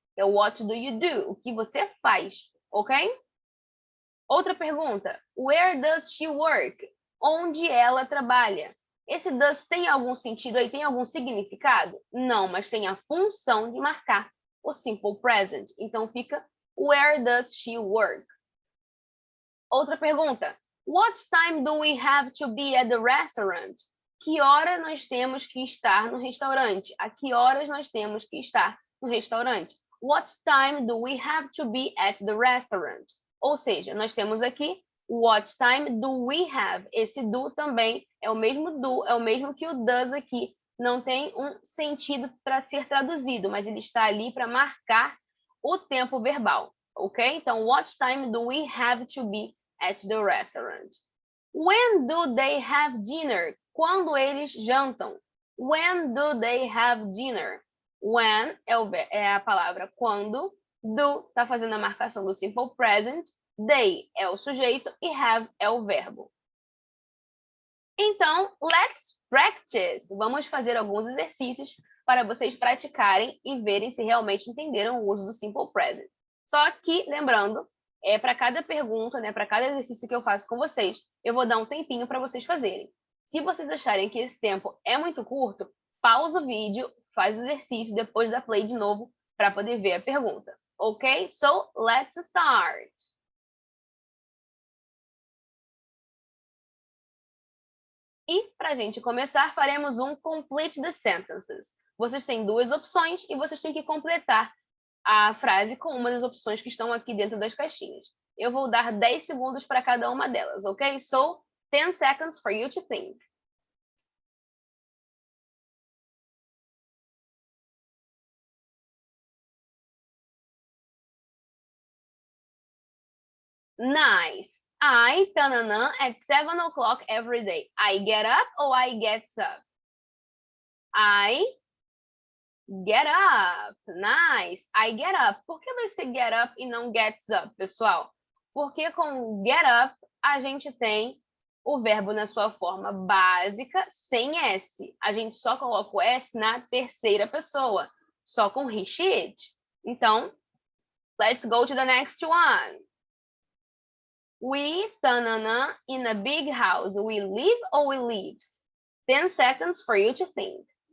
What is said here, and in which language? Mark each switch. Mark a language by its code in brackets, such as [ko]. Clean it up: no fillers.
[pt] É o [en] what do you do? [pt] O que você faz, ok? Outra pergunta. [en] Where does she work? [pt] Onde ela trabalha? Esse does tem algum sentido aí? Tem algum significado? Não, mas tem a função de marcar o simple present. Então fica [en] where does she work? [pt] Outra pergunta. [en] What time do we have to be at the restaurant? [pt] Que hora nós temos que estar no restaurante? A que horas nós temos que estar no restaurante? [en] What time do we have to be at the restaurant? [pt] Ou seja, nós temos aqui [en] what time do we have? [pt] Esse do também é o mesmo do, é o mesmo que o does aqui. Não tem um sentido para ser traduzido, mas ele está ali para marcar o tempo verbal, ok? [en] Então, what time do we have to be at the restaurant? When do they have dinner? [pt] Quando eles jantam? [en] When do they have dinner? [pt] When é a palavra quando, do está fazendo a marcação do simple present, they é o sujeito e have é o verbo. Então, [en] let's practice. [pt] Vamos fazer alguns exercícios para vocês praticarem e verem se realmente entenderam o uso do simple present. Só que, lembrando, para cada pergunta, né, para cada exercício que eu faço com vocês, eu vou dar um tempinho para vocês fazerem. Se vocês acharem que esse tempo é muito curto, pausa o vídeo, faz o exercício, depois dá play de novo para poder ver a pergunta. Ok? [en] So, let's start! [pt] E, para a gente começar, faremos um [en] Complete the Sentences. [pt] Vocês têm duas opções e vocês têm que completar a frase com uma das opções que estão aqui dentro das caixinhas. Eu vou dar 10 segundos para cada uma delas, ok? [en] So, 10 seconds for you to think. Nice. I, tanana, at 7 o'clock every day. I get up or I get up? I Get up. Nice. I get up. [pt] Por que vai ser get up e não gets up, pessoal? Porque com get up a gente tem o verbo na sua forma básica sem S. A gente só coloca o S na terceira pessoa, só com he, she, it. [en] Então, let's go to the next one. We, tanana, in a big house. We live or we lives? 10 seconds for you to think.